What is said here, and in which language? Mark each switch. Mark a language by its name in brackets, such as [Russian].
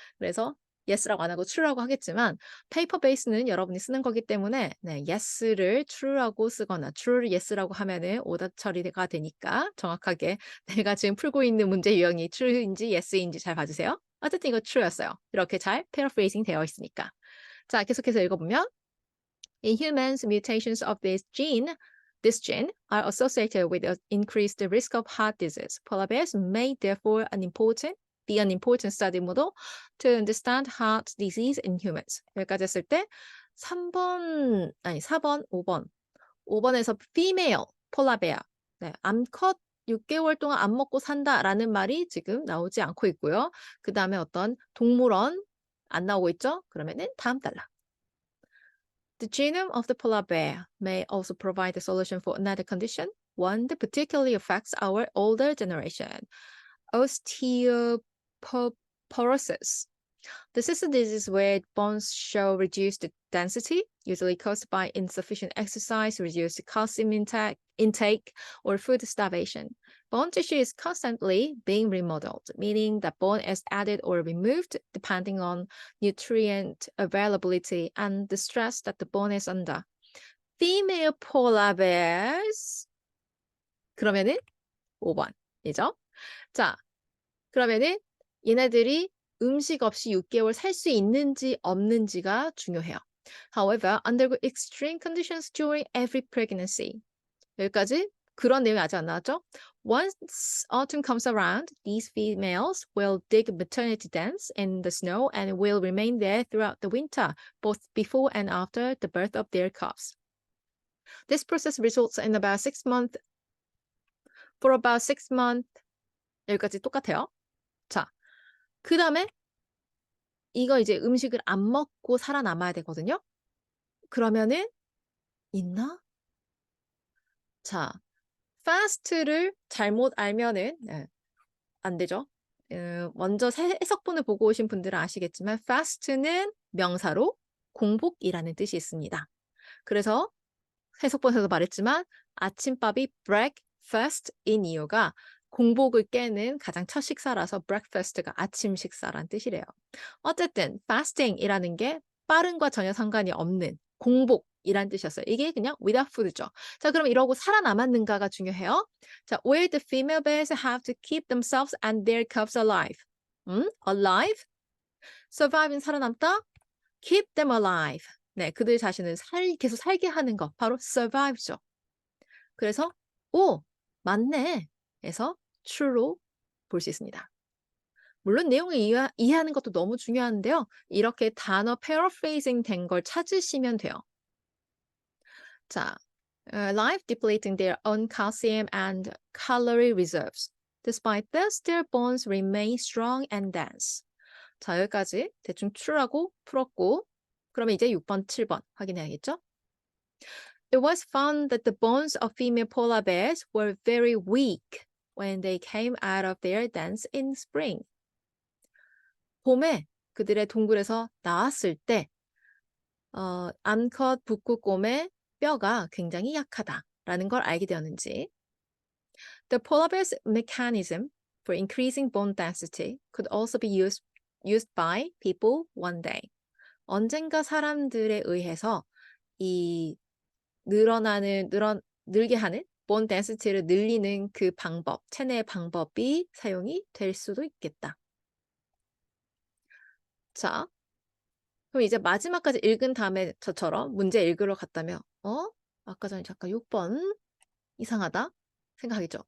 [Korean] 그래서 yes라고 안 하고 true라고 하겠지만 페이퍼 베이스는 여러분이 쓰는 거기 때문에 yes를 true라고 쓰거나 true를 yes라고 하면은 오답 처리가 되니까 정확하게 내가 지금 풀고 있는 문제 유형이 true인지 yes인지 잘 봐주세요. 어쨌든 이거 true였어요. 이렇게 잘 paraphrasing 되어 있으니까. 자, 계속해서 읽어보면 [English] In humans, mutations of this gene are associated with an increased risk of heart disease. Polar bears may therefore be an important study model to understand heart disease in humans. [Korean] 여기까지 했을 때 4번, 5번. 5번에서 female polar bear. 암컷 6개월 동안 안 먹고 산다라는 말이 지금 나오지 않고 있고요. 그 다음에 어떤 동물원 안 나오고 있죠? 그러면은 다음 달라. [English] The genome of the polar bear may also provide a solution for another condition, one that particularly affects our older generation, osteoporosis. This is a disease where bones show reduced density, usually caused by insufficient exercise, reduced calcium intake, or food starvation. Bone tissue is constantly being remodeled, meaning that bone is added or removed depending on nutrient availability and the stress that the bone is under. Female polar bears. [Korean] 그러면은 5번이죠. 자, 그러면은 얘네들이 음식 없이 6개월 살 수 있는지 없는지가 중요해요. [English] However, under extreme conditions during every pregnancy. [Korean] 여기까지 그런 내용이 아직 안 나왔죠? [English] Once autumn comes around, these females will dig maternity dens in the snow and will remain there throughout the winter, both before and after the birth of their calves. This process results in about 6 months. For about 6 months. [Korean] 여기까지 똑같아요. 자, 그 다음에 이거 이제 음식을 안 먹고 살아남아야 되거든요. 그러면은 있나? 자, fast를 잘못 알면은 안 되죠. 먼저 해석본을 보고 오신 분들은 아시겠지만 fast는 명사로 공복이라는 뜻이 있습니다. 그래서 해석본에서도 말했지만 아침밥이 breakfast인 이유가 공복을 깨는 가장 첫 식사라서 breakfast가 아침 식사란 뜻이래요. 어쨌든 fasting이라는 게 빠른과 전혀 상관이 없는 공복 이란 뜻이었어요. 이게 그냥 [English] without food [Korean] 죠. 자, 그럼 이러고 살아남았는가가 중요해요. [English] 자, will the female bears have to keep themselves and their cubs alive? alive? [Korean] survive는 살아남다? [English] keep them alive. [Korean] 네, 그들 자신을 계속 살게 하는 것, 바로 survive죠. 그래서 오, 맞네. 해서 true로 볼 수 있습니다. 물론 내용을 이해하는 것도 너무 중요한데요. 이렇게 단어 paraphrasing 된 걸 찾으시면 돼요. [English] 자, life depleting their own calcium and calorie reserves. Despite this, their bones remain strong and dense. [Korean] 자, 여기까지 대충 true라고 풀었고, 그러면 이제 6번, 7번 확인해야겠죠? [English] It was found that the bones of female polar bears were very weak when they came out of their dens in spring. [Korean] 봄에 그들의 동굴에서 나왔을 때 암컷 북극곰의 뼈가 굉장히 약하다라는 걸 알게 되었는지. [English] The polar bear's mechanism for increasing bone density could also be used by people one day. [Korean] 언젠가 사람들에 의해서 이 늘게 하는 bone density를 늘리는 그 방법, 체내 방법이 사용이 될 수도 있겠다. 자, 그럼 이제 마지막까지 읽은 다음에 저처럼 문제 읽으러 갔다면 아까 전에 잠깐 6번 이상하다 생각하겠죠.